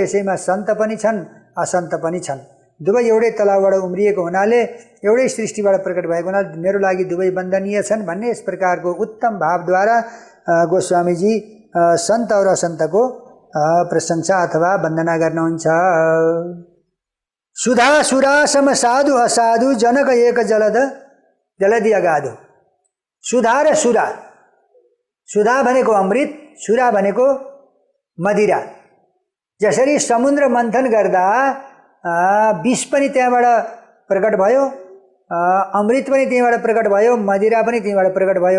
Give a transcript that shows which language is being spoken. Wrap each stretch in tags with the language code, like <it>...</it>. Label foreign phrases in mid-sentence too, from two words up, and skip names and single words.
<ne>यसैमा सन्त पनि छन्, असन्त पनि छन्। दुवै एउटै तलाउबाट उम्रिएको हुनाले, एउटै सृष्टिबाट प्रकट भएको हुनाले मेरो लागि दुवै वन्दनीय छन् भन्ने यस प्रकारको उत्तम भावद्वारा गोस्वामीजी सन्त और असन्तको प्रशंसा अथवा वन्दना गर्नुहुन्छ।</ne> <awa>सुधा सुरा सम साधु असाधु जनक एक जलधि अगाधो।</awa> <ne>सुधा र सुरा, सुधा भनेको अमृत, सुरा भनेको मदिरा। जसरी समुद्र मन्थन गर्दा विष पनि त्यहाँबाट प्रकट भयो, अमृत पनि त्यहीँबाट प्रकट भयो, मदिरा पनि त्यहीँबाट प्रकट भयो।</ne>